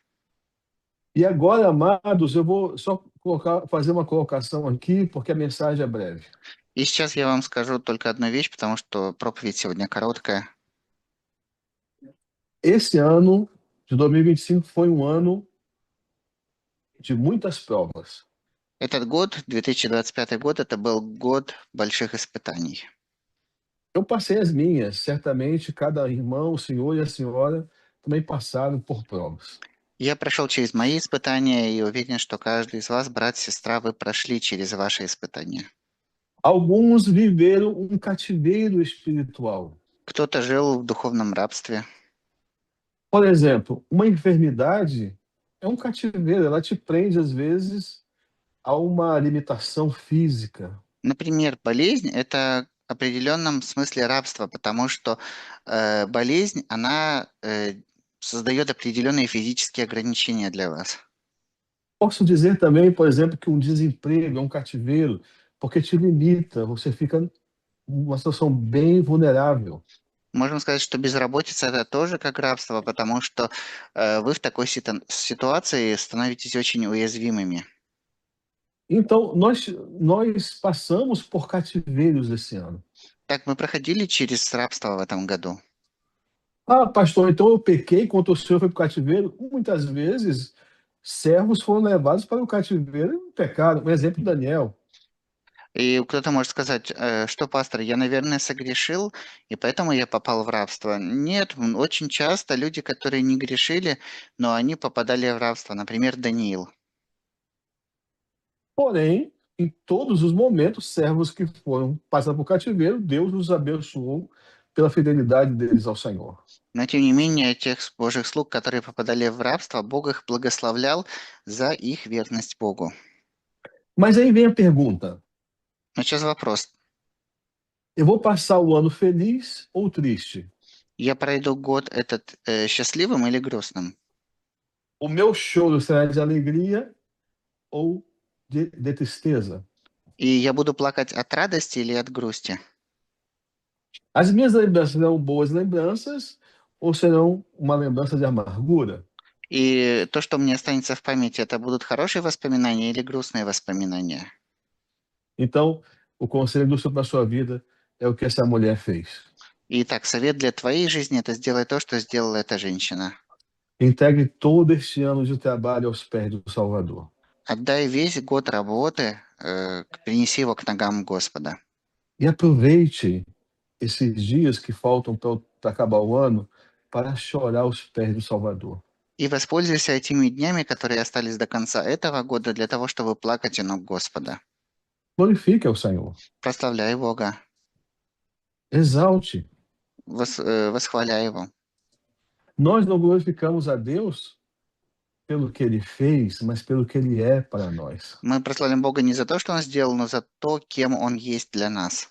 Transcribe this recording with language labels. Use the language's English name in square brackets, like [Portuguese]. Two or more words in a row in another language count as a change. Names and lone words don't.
[Portuguese] E agora, amados, eu vou só fazer uma colocação aqui, porque a mensagem é breve. [Russian] И сейчас я вам скажу только одну вещь, потому что проповедь сегодня короткая. [Portuguese] Esse ano de 2025 foi um ano de muitas provas. [Russian] Этот год, 2025 год, это был год больших испытаний. [Portuguese] Eu passei as minhas, certamente cada irmão, o senhor e a senhora também passaram por provas. [Russian] Я прошел через мои испытания и уверен, что каждый из вас, брат, сестра, вы прошли через ваши испытания. [Portuguese] Alguns viveram um cativeiro espiritual. [Russian] Кто-то жил в духовном рабстве. [Portuguese] Por exemplo, uma enfermidade é um cativeiro, ela te prende, às vezes, a uma limitação física. [Russian] Например, болезнь– это в определенном смысле рабство, потому что болезнь, она создает определенные физические ограничения для вас. [Portuguese] Posso dizer também, por exemplo, que um desemprego é um cativeiro, porque te limita, você fica numa situação bem vulnerável. [Russian] Можем сказать, что безработица– это тоже как рабство, потому что вы в такой ситуации становитесь очень уязвимыми. [Portuguese] Então, nós passamos por cativeiros esse ano. [Russian] Так, мы проходили через рабство в этом году. [Portuguese] Ah, pastor, então eu pequei quando o senhor foi para o cativeiro? Muitas vezes, servos foram levados para o cativeiro e pecaram. Um exemplo, Daniel. [Russian] И кто-то может сказать, что, пастор, я, наверное, согрешил, и поэтому я попал в рабство. Нет, очень часто люди, которые не грешили, но они попадали в рабство. Например, Даниил. [Portuguese] Porém, em todos os momentos, servos que foram passar por cativeiro, Deus os abençoou pela fidelidade deles ao Senhor. [Russian] Но, тем не менее, тех Божьих слуг, которые попадали в рабство, Бог их благословлял за их верность Богу. [Portuguese] Mas aí vem a pergunta: [Russian] Но сейчас вопрос. [Portuguese] eu vou passar o ano feliz ou triste? [Russian] Я пройду год этот счастливым или грустным? [Portuguese] O meu choro será de alegria ou de tristeza? [Russian] И я буду плакать от радости или от грусти? [Portuguese] As minhas lembranças serão boas lembranças ou serão uma lembrança de amargura? [Russian] И то, что мне останется в памяти, это будут хорошие воспоминания или грустные воспоминания? [Portuguese] Então, o conselho do Senhor para a sua vida é o que essa mulher fez. [Russian] Итак, совет для твоей жизни– это сделай то, что сделала эта женщина. [Portuguese] Integre todo este ano de trabalho aos pés do Salvador. [Russian] Отдай весь год работы, принеси его к ногам Господа. [Portuguese] E aproveite esses dias que faltam para acabar o ano para chorar aos pés do Salvador. [Russian] И воспользуйся этими днями, которые остались до конца этого года, для того, чтобы плакать у ног Господа. [Portuguese] Glorifique ao Senhor. [Russian] Прославляй Бога, [Portuguese] Exalte. [Russian] восхваляй Его. [Portuguese] Nós não glorificamos a Deus pelo que Ele fez, mas pelo que Ele é para nós. [Russian] Мы прославим Бога не за то, что Он сделал, но за то, кем Он есть для нас.